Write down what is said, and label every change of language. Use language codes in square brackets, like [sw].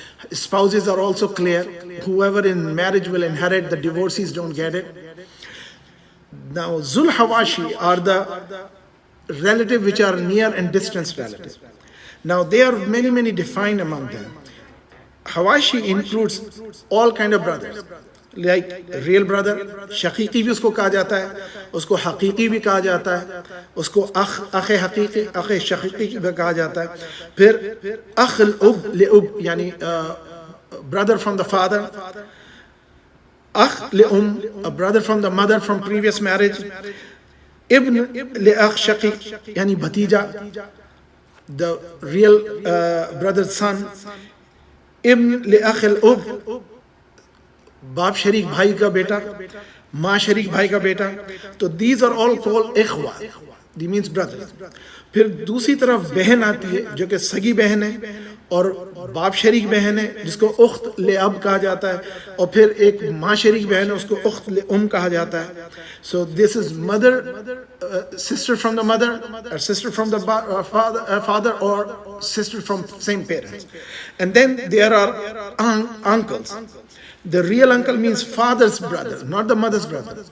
[en] Spouses are also clear. Whoever in marriage will inherit, the divorcees don't get it. Now Zul Hawashi are the relative which are near and distant relatives. Now there are many defined among them. Hawashi includes all kind of brothers. Like real brother, [hi] shaqiqi भी उसको कहा जाता है, उसको हकीकी भी कहा जाता है, उसको अख हकीकी, अख शकीकी भी कहा जाता है. फिर अख उब ले उब यानी [en] brother from the father, akh le a brother from the mother from previous marriage, ibn le akh shaqiq yani bhatija, the real brother's son, ibn le akh al-ub, [hi] बाप शरीक भाई का बेटा, [en] माँ शरीक भाई का बेटा. [hi] तो [en] these are all called ikhwa, these means brothers. [hi] फिर दूसरी तरफ बहन आती है जो कि सगी बहन है और बाप शरीक बहन है जिसको उख्त ले अब कहा जाता है, और फिर एक माँ शरीक बहन है उसको उख्त ले कहा जाता है. [en] So this is mother, sister from the mother, or sister from the father, or sister from same parents. And then there are uncles. The real uncle means father's brother, not the mother's brother.